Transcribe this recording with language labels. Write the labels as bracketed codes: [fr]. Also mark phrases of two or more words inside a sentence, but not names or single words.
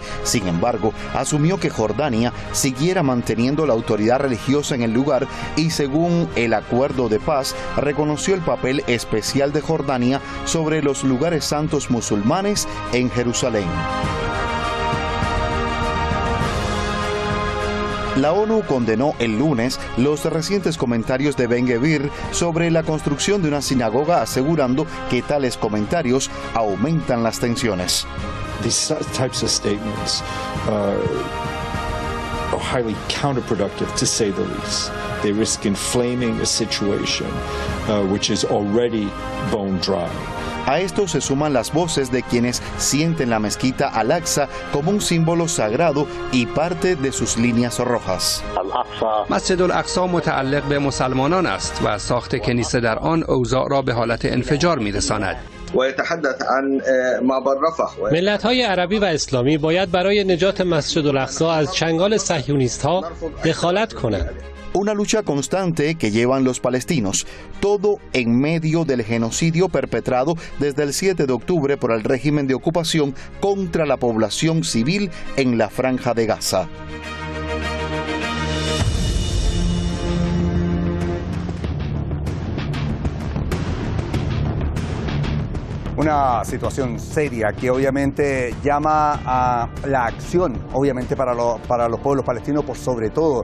[es] Sin embargo, asumió que Jordania siguiera manteniendo la autoridad religiosa en el lugar y, según el acuerdo de paz, reconoció el papel especial de Jordania sobre los lugares santos musulmanes en Jerusalén. La ONU condenó el lunes los recientes comentarios de Ben-Gvir sobre la construcción de una sinagoga, asegurando que tales comentarios aumentan las tensiones. [en] These types of statements are highly counterproductive, to say the least. They risk inflaming a situation which is already bone dry. [es] A esto se suman las voces de quienes sienten la mezquita Al-Aqsa como un símbolo sagrado y parte de sus líneas rojas. [fa] مسجد الاقصی متعلق به مسلمانان است و ساخت کنیسه در آن اوضاع را به حالت انفجار می‌رساند. ملت‌های عربی و اسلامی باید برای نجات مسجد الاقصی از چنگال صهیونیست‌ها دخالت کنند. [es] Una lucha constante que llevan los palestinos, todo en medio del genocidio perpetrado desde el 7 de octubre por el régimen de ocupación contra la población civil en la Franja de Gaza. Una situación seria que obviamente llama a la acción, obviamente para los pueblos palestinos por sobre todo.